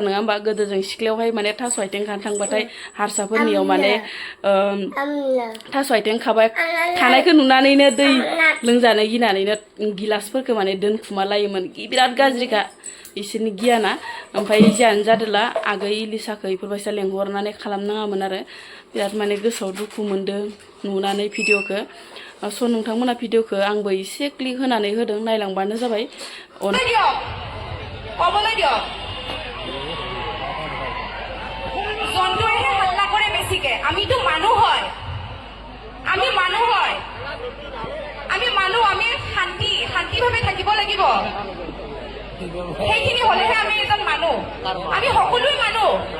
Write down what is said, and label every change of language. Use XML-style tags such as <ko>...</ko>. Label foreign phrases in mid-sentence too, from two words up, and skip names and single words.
<brx>नङा होमबा गोदो जों सिख्लायावहाय माने थास' आथिं खानो थांबाथाय हारसाफोरनियाव माने थास' आथिं खानायखौ नुनानैनो दै लोंजानो गिनानैनो गिलासफोरखौ माने दोनखुमा लायोमोन बिराद गाज्रिखा इसोरनि गियाना ओमफ्राय जियानो जादोला आगै इलिसाखौ इफोरबायसा लेंहरनानै खालामनाङामोन आरो बिराद माने गोसोआव दुखु मोनदों नुनानै भिडिअखौ स' नोंथांमोना भिडिअखौ आंबो एसे क्लिक होनानै होदों नायलांबानो जाबाय</brx> <as>কবলৈ দিয়ক জন্তুৱেহে হাল্লা কৰে বেছিকে আমিতো মানুহ হয় আমি শান্তিভাৱে থাকিব লাগিব সেইখিনি হলেহে আমি এজন মানুহ আমি সকলো মানুহ</as>